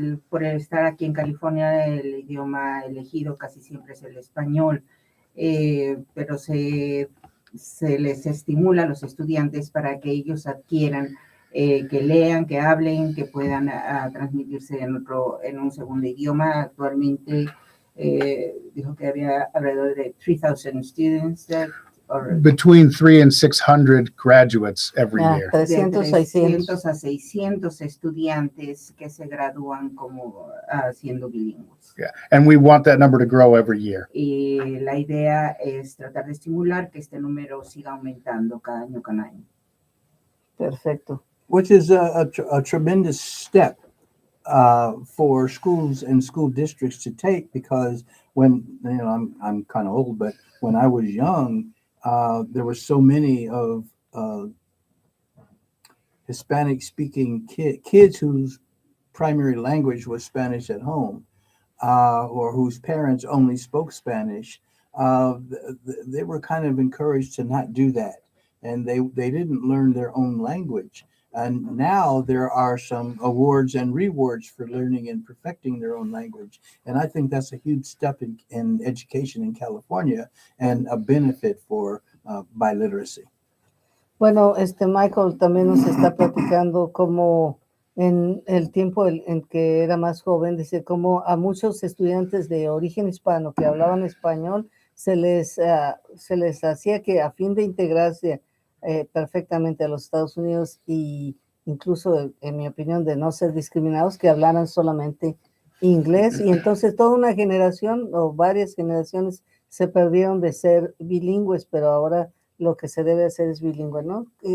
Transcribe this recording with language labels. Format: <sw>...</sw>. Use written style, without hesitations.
<es>Por estar aquí en California, el idioma elegido casi siempre es el español, pero se les estimula a los estudiantes para que ellos adquieran, que lean, que hablen, que puedan transmitirse en un segundo idioma. Actualmente dijo que había alrededor de 3,000</es> <en>students Between 300 and 600 graduates every year. 300,</en> <es>de 300 a 600 estudiantes que se gradúan como siendo bilingües.</es> <en>Yeah, and we want that number to grow every year.</en> <es>Y la idea es tratar de estimular que este número siga aumentando cada año con año. Perfecto.</es> <en>Which is a tremendous step for schools and school districts to take, because when, you know, I'm kind of old, but when I was young, there were so many of Hispanic speaking kids whose primary language was Spanish at home, or whose parents only spoke Spanish. They were kind of encouraged to not do that, and they didn't learn their own language. And now there are some awards and rewards for learning and perfecting their own language. And I think that's a huge step in education in California, and a benefit for biliteracy.</en> <es>Bueno, Michael también nos está platicando cómo en el tiempo en que era más joven, dice cómo a muchos estudiantes de origen hispano que hablaban español se les hacía que a fin de integrarse perfectamente a los Estados Unidos, y incluso, en mi opinión, de no ser discriminados, que hablaran solamente inglés, y entonces toda una generación o varias generaciones se perdieron de ser bilingües, pero ahora lo que se debe hacer es bilingüe, ¿no?</es>